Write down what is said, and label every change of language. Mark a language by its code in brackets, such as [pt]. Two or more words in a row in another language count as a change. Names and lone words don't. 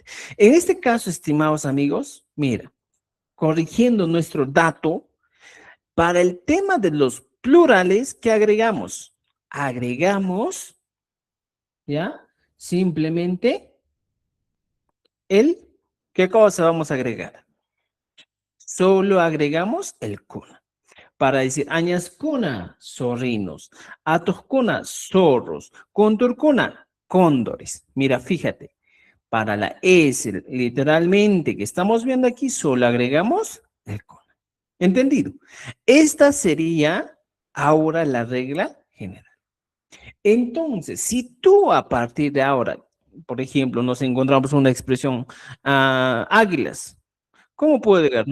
[es] En este caso, estimados amigos, mira, corrigiendo nuestro dato, para el tema de los plurales, ¿qué agregamos? agregamos, ¿ya? Simplemente ¿qué cosa vamos a agregar? Solo agregamos el kuna. Para decir, añascuna, zorrinos, atoscuna, zorros, conturcuna, cóndores. Mira, fíjate, para la S, literalmente, que estamos viendo aquí, solo agregamos el kuna. ¿Entendido? Esta sería ahora la regla general. Entonces, si tú a partir de ahora, por ejemplo, nos encontramos una expresión, águilas, ¿cómo puedo negar?